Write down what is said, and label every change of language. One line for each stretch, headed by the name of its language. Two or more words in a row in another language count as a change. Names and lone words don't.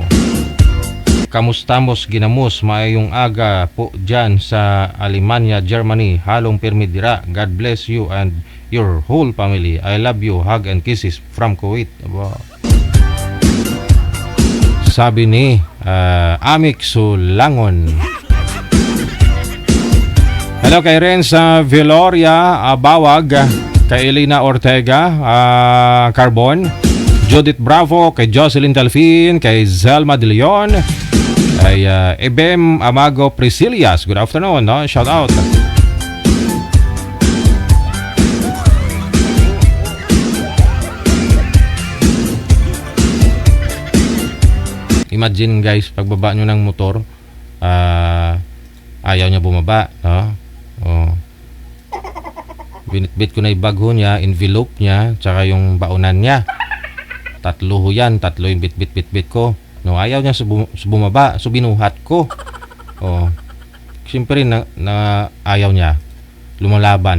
Filipino: Kamustamos ginamos,
Hiligaynon: maayong aga
Filipino: po dyan sa Alemania, Germany.
Hiligaynon: Halong pirmi dira.
English: God bless you and your whole family. I love you. Hug and kisses from Kuwait.
Filipino: Sabi ni Amik Sulangon. Hello kay Renza Veloria Bawag, kay Elena Ortega Carbon, Judith Bravo, kay Jocelyn Delfin, kay Zelma De Leon, kay Ebem Amago Priscilias.
English: Good afternoon, no? Shout out.
Filipino: Imagine guys, pagbaba nyo ng motor, ayaw niya bumaba, no? Binitbit ko na yung bag ho niya, envelope niya, tsaka yung baonan niya. Tatlo yung bit ko. No, ayaw niya bumaba, so binuhat ko. Siyempre na ayaw niya, lumalaban.